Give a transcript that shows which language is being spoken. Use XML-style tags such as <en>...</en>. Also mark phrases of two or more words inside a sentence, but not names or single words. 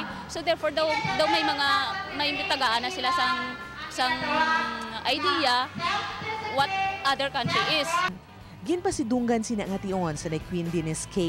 <en>So therefore</en> <hil>daw may tagaan na sila sang idea</hil> <en>what other country is.</en> <hil>Ginpasidunggan sina nga tion sa ni Queen Denise K.</hil>